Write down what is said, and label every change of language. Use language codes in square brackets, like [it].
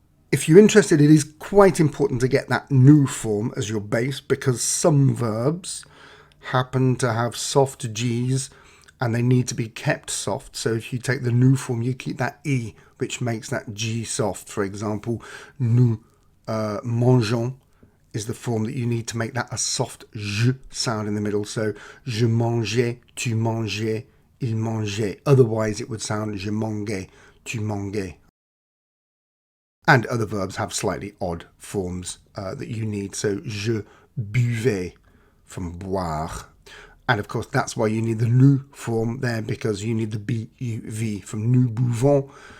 [en] If you're interested, it is quite important to get that nous form as your base because some verbs happen to have soft G's and they need to be kept soft. So if you take the nous form, you keep that E, which makes that G soft. For example, [fr] nous mangeons [en] is the form that you need to make that a soft J sound in the middle. [fr] So je mangeais, tu mangeais, il mangeait. [en] Otherwise it would sound [fr] je mangeais, tu mangeais. [en] And other verbs have slightly odd forms that you need. [fr] So je buvais from boire. [en] And of course, that's why you need the nous form there, because you need the buv from [fr] nous buvons.